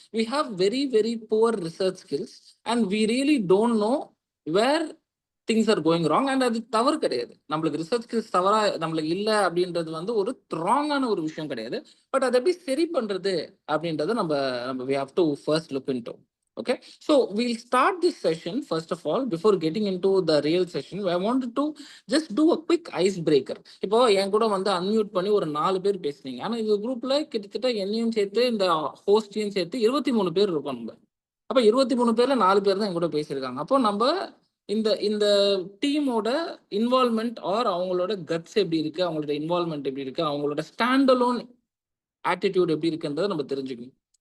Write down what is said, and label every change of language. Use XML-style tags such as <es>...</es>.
<en>We have very very poor research skills and we really don't know where things are going wrong.</en> <ta>And அது தவறு கிடையாது. நம்மளுக்கு research skills தவறா நம்மளுக்கு இல்ல அப்படின்றது வந்து ஒரு ராங்கான ஒரு விஷயம் கிடையாது. பட் அதை எப்படி சரி பண்றது அப்படின்றத நம்ம நம்ம</ta> <en>we have to first look into. Okay, so we'll start this session. First of all, before getting into the real session, I wanted to just do a quick icebreaker.</en> <ta>இப்போ என் கூட வந்து அன்மியூட் பண்ணி ஒரு 4 பேர் பேசுனீங்க. ஆனா இந்த குரூப்ல கிட்டத்தட்ட என்னையும் சேர்த்து இந்த ஹோஸ்டையும் சேர்த்து 23 பேர் இருக்கோம் நம்ம. அப்ப 23 பேர்ல 4 பேர் தான் என் கூட பேசியிருக்காங்க. அப்போ நம்ம இந்த இந்த டீமோட இன்வால்மெண்ட் ஆர் அவங்களோட கட்ஸ் எப்படி இருக்கு, அவங்களோட இன்வால்மெண்ட் எப்படி இருக்கு, அவங்களோட ஸ்டாண்டலோன் ஆட்டிடியூட் எப்படி இருக்குன்றதை நம்ம தெரிஞ்சுக்கணும்.</ta>